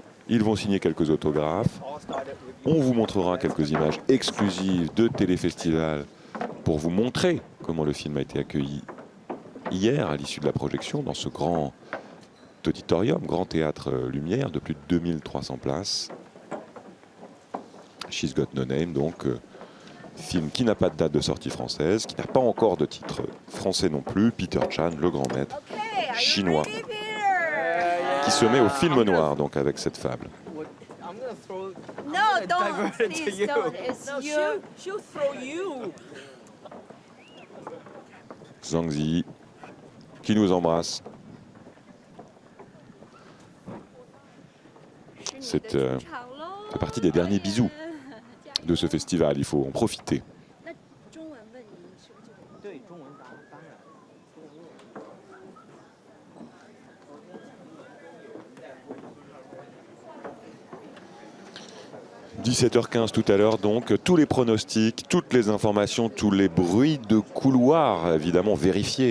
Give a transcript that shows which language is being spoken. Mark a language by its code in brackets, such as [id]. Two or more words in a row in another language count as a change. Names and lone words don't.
[fr] Ils vont signer quelques autographes. On vous montrera quelques images exclusives de téléfestival pour vous montrer comment le film a été accueilli hier à l'issue de la projection dans ce grand auditorium, grand théâtre Lumière de plus de 2300 places. She's Got No Name, donc film qui n'a pas de date de sortie française, qui n'a pas encore de titre français non plus. Peter Chan, le grand maître chinois, qui se met au film noir donc avec cette fable. [en] No, don't. Please don't. It's you. She'll throw you. [fr] Zhang Ziyi qui nous embrasse. C'est fait partie des derniers bisous de ce festival. Il faut en profiter. [zh] 那中文问你是不是这个？对，中文当然。 [fr] 17h15 tout à l'heure, donc tous les pronostics, toutes les informations, tous les bruits de couloir, évidemment vérifiés.